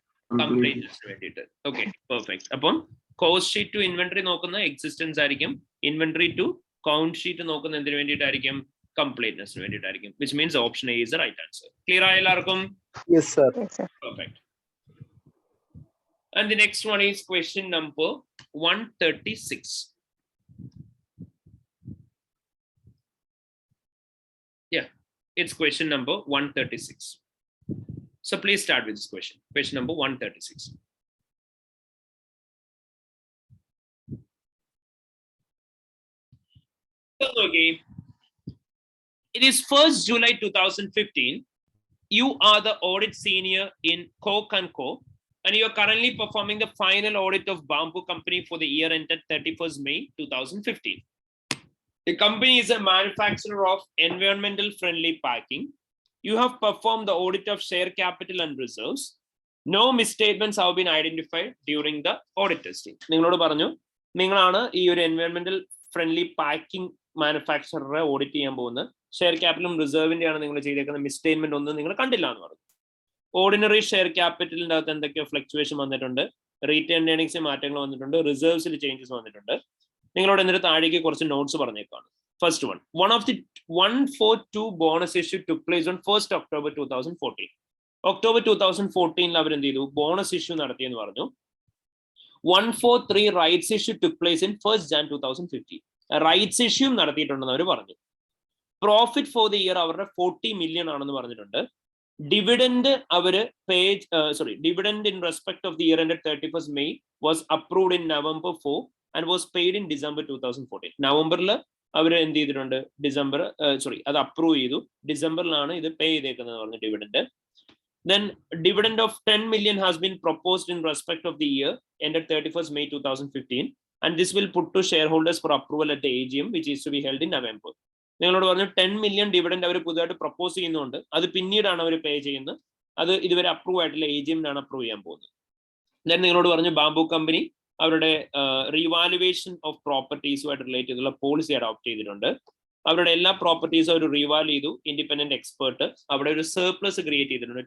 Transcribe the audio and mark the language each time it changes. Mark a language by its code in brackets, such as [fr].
[ml] കംപ്ലീറ്റ്നെസിന് വേണ്ടിയിട്ട്. Okay, perfect. അപ്പം cost sheet to inventory നോക്കുന്ന എക്സിസ്റ്റൻസ് ആയിരിക്കും, ഇൻവെന്ററി ടു കൗണ്ട് ഷീറ്റ് നോക്കുന്ന എന്തിനു വേണ്ടിയിട്ടായിരിക്കും? കംപ്ലീറ്റ്നെസിന് വേണ്ടിയിട്ടായിരിക്കും. [en] Which means option A is the right answer. [ml] Clear ആയ എല്ലാവർക്കും? [en] Yes sir. Perfect. And the next one is question number 136. Yeah, it's question number 136. So please start with this question. Question number 136. Okay. It is 1st July 2015. You are the audit senior in Coke & Co. and you are currently performing the final audit of Bamboo Company for the year ended 31st May 2015. The company is a manufacturer of environmental friendly packing. You have performed the audit of share capital and reserves. No misstatements have been identified during the audit testing. [ml] നിങ്ങളോട് പറഞ്ഞു നിങ്ങളാണ് ഈ ഒരു environmental friendly packing മാനുഫാക്ചററെ audit ചെയ്യാൻ പോകുന്നത്. Share ക്യാപിറ്റലും റിസർവിന്റെ ആണ് നിങ്ങൾ ചെയ്തേക്കുന്ന, മിസ്റ്റേറ്റ്മെന്റ് ഒന്നും നിങ്ങൾ കണ്ടില്ല എന്ന് പറഞ്ഞു. ഓർഡിനറി ഷെയർ ക്യാപിറ്റലിന്റെ അകത്ത് എന്തൊക്കെയോ ഫ്ലക്ച്വേഷൻ വന്നിട്ടുണ്ട്, റീറ്റെയിൻ ഏർണിംഗ്സിൽ മാറ്റങ്ങൾ വന്നിട്ടുണ്ട്, റിസർവ്സിൽ ചേഞ്ചസ് വന്നിട്ടുണ്ട്. നിങ്ങളോട് എന്നിട്ട് താഴേക്ക് കുറച്ച് notes പറഞ്ഞേക്കാണ്. [en] First one of the 142 bonus issue took place on 1st October 2014. [ml] October 2014 അവർ എന്ത് ചെയ്തു, ബോണസ് ഇഷ്യൂ നടത്തിയെന്ന് പറഞ്ഞു. [en] 143 rights issue took place in 1st Jan 2015. [ml] Rights issue നടത്തിയിട്ടുണ്ടെന്ന് അവർ പറഞ്ഞു. പ്രോഫിറ്റ് ഫോർ ദി ഇയർ അവരുടെ 40 million ആണെന്ന് പറഞ്ഞിട്ടുണ്ട്. [en] Dividend അവര് dividend in respect of the year ended 31st May was approved in November 4 and was paid in December 2014. [ml] നവംബറിൽ അവർ എന്ത് ചെയ്തിട്ടുണ്ട്, അത് approve ചെയ്തു, ഡിസംബറിലാണ് ഇത് പേ ചെയ്തേക്കുന്നത് പറഞ്ഞു dividend. [en] Then dividend of 10 million has been proposed in respect of the year ended 31st May 2015 and this will put to shareholders for approval at the AGM which is to be held in November. [ml] നിങ്ങളോട് പറഞ്ഞു 10 million dividend അവർ പുതുതായിട്ട് propose ചെയ്യുന്നുണ്ട്, അത് പിന്നീടാണ് അവർ പേ ചെയ്യുന്നത്, അത് ഇതുവരെ approve ആയിട്ടില്ല, AGM-നാണ് അപ്രൂവ് ചെയ്യാൻ പോകുന്നത്. ഞാൻ നിങ്ങളോട് പറഞ്ഞു ബാംബു കമ്പനി അവരുടെ റീവാലുവേഷൻ ഓഫ് പ്രോപ്പർട്ടീസുമായിട്ട് റിലേറ്റ് ചെയ്തുള്ള പോളിസി അഡോപ്റ്റ് ചെയ്തിട്ടുണ്ട്. അവരുടെ എല്ലാ പ്രോപ്പർട്ടീസും അവർ റീവാല്യൂ ചെയ്തു. ഇൻഡിപെൻഡന്റ് എക്സ്പേർട്ട് അവിടെ ഒരു സർപ്ലസ് ക്രിയേറ്റ് ചെയ്തിട്ടുണ്ട്.